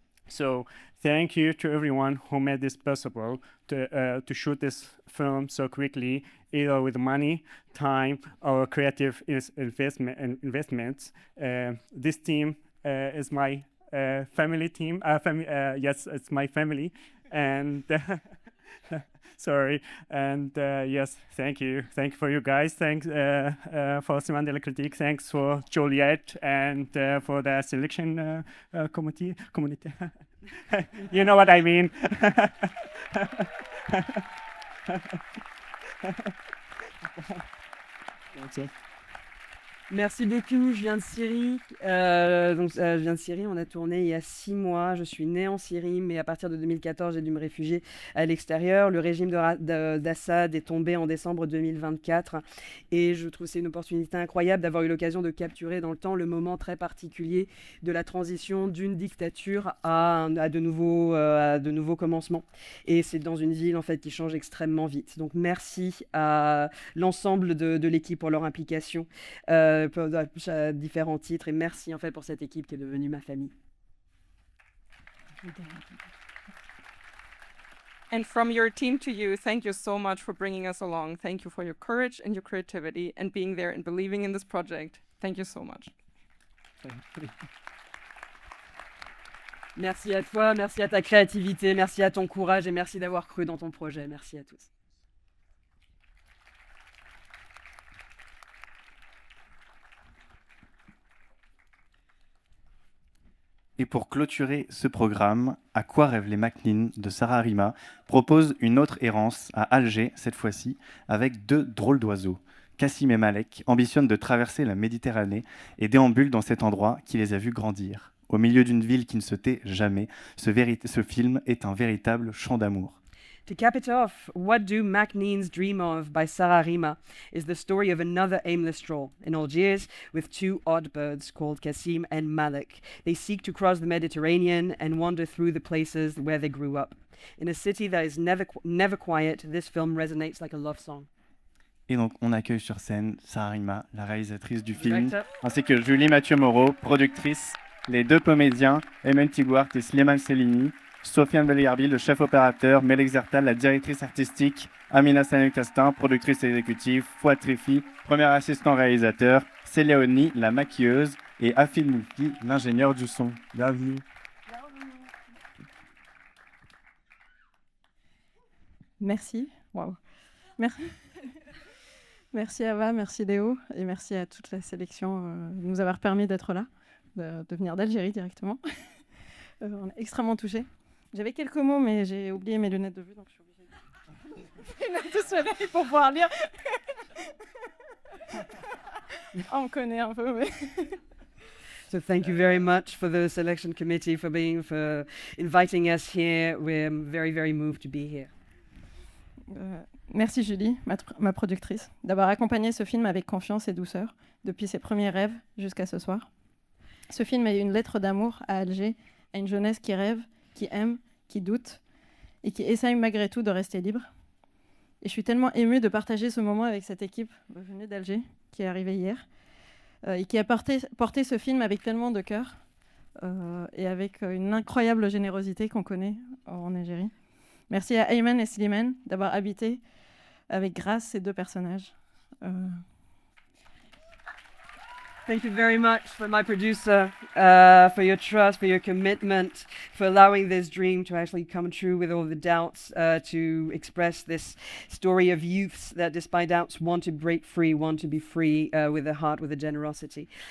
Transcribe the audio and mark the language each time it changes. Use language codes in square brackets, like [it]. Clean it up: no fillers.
[en] So thank you to everyone who made this possible to shoot this film so quickly, either with money, time, or creative investments. This team is my family team. Yes, it's my family, and sorry. And yes, thank you for you guys. Thanks for Semaine de la Critique. Thanks for Juliette and for the selection committee. You know what I mean. That's it. [fr] Merci beaucoup, je viens de Syrie. Je viens de Syrie, on a tourné il y a 6 mois. Je suis née en Syrie, mais à partir de 2014, j'ai dû me réfugier à l'extérieur. Le régime d'Assad est tombé en décembre 2024 et je trouve que c'est une opportunité incroyable d'avoir eu l'occasion de capturer dans le temps le moment très particulier de la transition d'une dictature à de nouveaux commencements. Et c'est dans une ville en fait qui change extrêmement vite. Donc merci à l'ensemble de l'équipe pour leur implication. À différents titres, et merci en fait pour cette équipe qui est devenue ma famille. [en] And from your team to you, thank you so much for bringing us along. Thank you for your courage and your creativity and being there and believing in this project. Thank you so much. [fr] Merci à toi, merci à ta créativité, merci à ton courage et merci d'avoir cru dans ton projet. Merci à tous. Et pour clôturer ce programme, À quoi rêvent les Macnin de Sarah Rima propose une autre errance à Alger, cette fois-ci, avec 2 drôles d'oiseaux. Cassim et Malek ambitionnent de traverser la Méditerranée et déambulent dans cet endroit qui les a vus grandir. Au milieu d'une ville qui ne se tait jamais, ce film est un véritable chant d'amour. [en] To cap it off, What Do Macneans Dream Of by Sarah Rima is the story of another aimless stroll in Algiers with 2 odd birds called Cassim and Malik. They seek to cross the Mediterranean and wander through the places where they grew up. In a city that is never quiet, this film resonates like a love song. [fr] Et donc, on accueille sur scène Sarah Rima, la réalisatrice du film, ainsi que Julie Mathieu-Moreau, productrice, les 2 comédiens, Emen Tigouart et Slimane Selini, Sofiane Beliarbi, le chef opérateur, Melek Zertal, la directrice artistique, Amina Sanel-Castin, productrice exécutive, Fouad Trifi, premier assistant réalisateur, Célia Oni, la maquilleuse, et Afid Moulki, l'ingénieur du son. Bienvenue. Merci. Wow. Merci. Merci Ava, merci Léo, et merci à toute la sélection de nous avoir permis d'être là, de venir d'Algérie directement. On est extrêmement touchés. J'avais quelques mots, mais j'ai oublié mes lunettes de vue, donc je suis obligée de lunettes de soleil pour pouvoir lire. On me connaît un peu, mais... [en] So thank you very much for the selection committee for inviting us here. We're very, very moved to be here. [fr] Merci Julie, ma productrice, d'avoir accompagné ce film avec confiance et douceur, depuis ses premiers rêves jusqu'à ce soir. Ce film est une lettre d'amour à Alger, à une jeunesse qui rêve, qui aime, qui doute, et qui essaye malgré tout de rester libre. Et je suis tellement émue de partager ce moment avec cette équipe venue d'Alger, qui est arrivée hier, et qui a porté ce film avec tellement de cœur, et avec une incroyable générosité qu'on connaît en Algérie. Merci à Ayman et Slimane d'avoir habité avec grâce ces 2 personnages. [en] Thank you very much for my producer, for your trust, for your commitment, for allowing this dream to actually come true with all the doubts, to express this story of youths that despite doubts want to break free, want to be free with a heart, with a generosity.